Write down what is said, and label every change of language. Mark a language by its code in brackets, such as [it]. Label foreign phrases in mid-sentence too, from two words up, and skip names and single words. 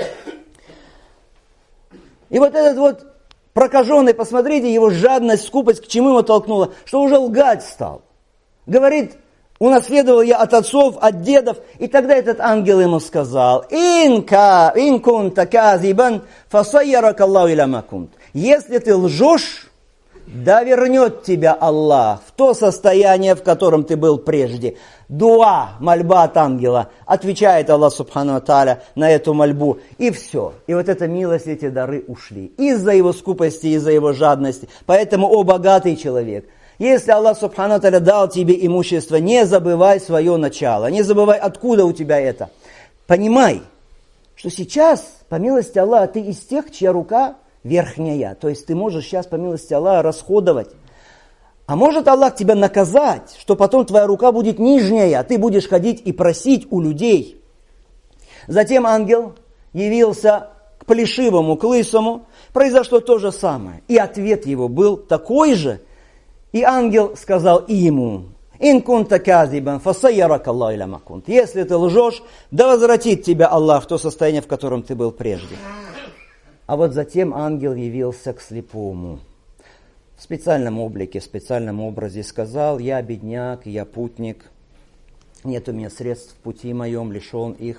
[ru] И вот этот вот прокаженный, посмотрите, его жадность, скупость, к чему его толкнула, что уже лгать стал. Говорит, унаследовал я от отцов, от дедов. И тогда этот ангел ему сказал, [ar] إن كنت كاذبا فصيرك الله إلى ما كنت. [ru] Если ты лжешь, да вернет тебя Аллах в то состояние, в котором ты был прежде. Дуа, мольба от ангела. Отвечает Аллах [ar] سبحانه وتعالى [ru] на эту мольбу. И все. И вот эта милость, эти дары ушли. Из-за его скупости, из-за его жадности. Поэтому, о богатый человек, если Аллах [ar] سبحانه وتعالى [ru] дал тебе имущество, не забывай свое начало. Не забывай, откуда у тебя это. Понимай, что сейчас, по милости Аллаха, ты из тех, чья рука верхняя. То есть ты можешь сейчас, по милости Аллаха, расходовать. А может Аллах тебя наказать, что потом твоя рука будет нижняя, а ты будешь ходить и просить у людей. Затем ангел явился к плешивому, к лысому. Произошло то же самое. И ответ его был такой же. И ангел сказал и ему, [ar] «إن كنت كاذبا فصيرك الله إلى ما كنت». [ru] Если ты лжешь, да возвратит тебя Аллах в то состояние, в котором ты был прежде. А вот затем ангел явился к слепому. В специальном облике, в специальном образе и сказал, я бедняк, я путник, нет у меня средств в пути моем, лишен их.